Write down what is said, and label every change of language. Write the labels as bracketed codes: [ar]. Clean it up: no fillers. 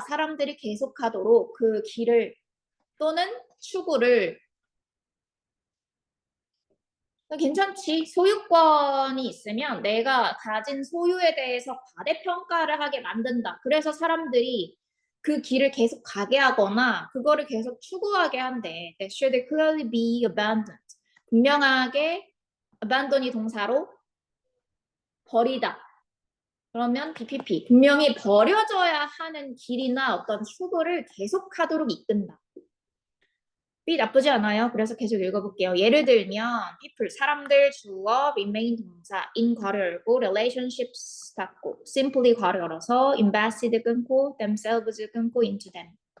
[ko] 사람들이 계속하도록 그 길을 또는 추구를. 괜찮지. 소유권이 있으면 내가 가진 소유에 대해서 과대평가를 하게 만든다. 그래서 사람들이 그 길을 계속 가게 하거나 그거를 계속 추구하게 한대. [en] That should clearly be abandoned. [ko] 분명하게 abandon이 동사로 버리다. 그러면 BPP. 분명히 버려져야 하는 길이나 어떤 추구를 계속하도록 이끈다. B 나쁘지 않아요. 그래서 계속 읽어볼게요. 예를 들면 people, 사람들, 주어, remain 동사, in 괄호 열고, relationships 닫고, simply 괄호 열어서, invested 끊고, themselves 끊고, [en] into them.